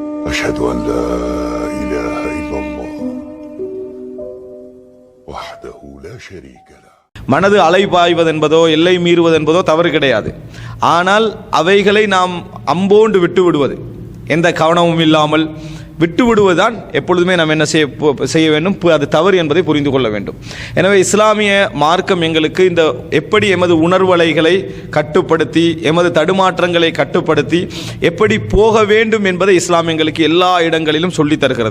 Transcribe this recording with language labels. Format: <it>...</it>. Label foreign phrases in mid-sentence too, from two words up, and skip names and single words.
<ar>أشهد أن لا إله إلا الله وحده لا شريك له.</ar> <ta>மனது அலைபாய்வது என்பதோ எல்லை மீறுவது என்பதோ தவறு கிடையாது. ஆனால் அவைகளை நாம் அம்போண்டு விட்டு விடுவது, எந்த கவனமும் இல்லாமல் விட்டு விடுவதுதான் எப்பொழுதுமே நாம் என்ன செய்ய வேண்டும், அது தவறு என்பதை புரிந்து கொள்ள வேண்டும். எனவே இஸ்லாமிய மார்க்கம் எங்களுக்கு இந்த எப்படி எமது உணர்வலைகளை கட்டுப்படுத்தி எமது தடுமாற்றங்களை கட்டுப்படுத்தி எப்படி போக வேண்டும் என்பதை இஸ்லாம் எங்களுக்கு எல்லா இடங்களிலும் சொல்லித் தருகிறது.</ta>